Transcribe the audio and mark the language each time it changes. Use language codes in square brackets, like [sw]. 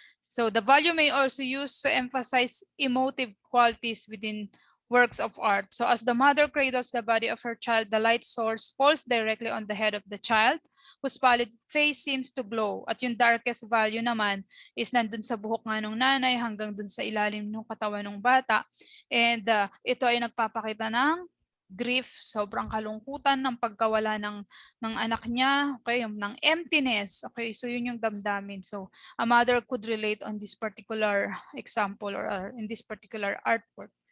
[en] So the value may also use to emphasize emotive qualities within works of art. So as the mother cradles the body of her child, the light source falls directly on the head of the child, whose pallid face seems to glow. [tl] At yung darkest value naman is nandun sa buhok nga ng nanay hanggang dun sa ilalim ng katawan ng bata. And ito ay nagpapakita ng grief, sobrang kalungkutan ng pagkawala ng anak niya, okay, ng emptiness. Okay, so yun yung damdamin. [en] So a mother could relate on this particular example or in this particular artwork.